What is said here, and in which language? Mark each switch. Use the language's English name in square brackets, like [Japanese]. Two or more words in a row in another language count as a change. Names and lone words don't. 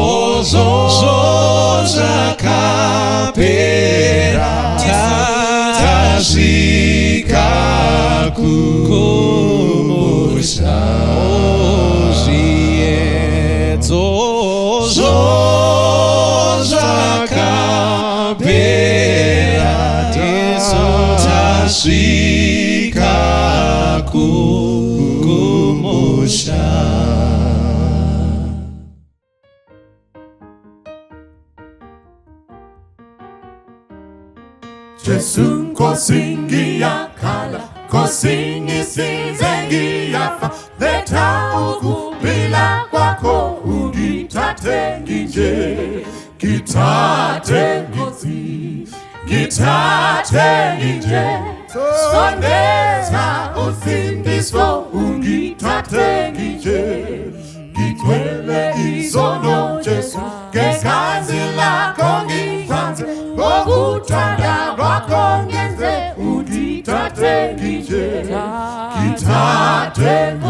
[Shona] zvakapera tasvika kumusha zviedzo zvakapera tasvika kumusha. [Zulu] Jesu nkosingiyakhala kosingisizengiyafa letha ukubila kwakho ungithathe nginje ngithathe nginje sondeza usindiso ungithathe nginje ngithwele izono Jesu ngegazi lakho ngihlanze ngokuthanda kwakho ngenze ungithathe nginje ngithathe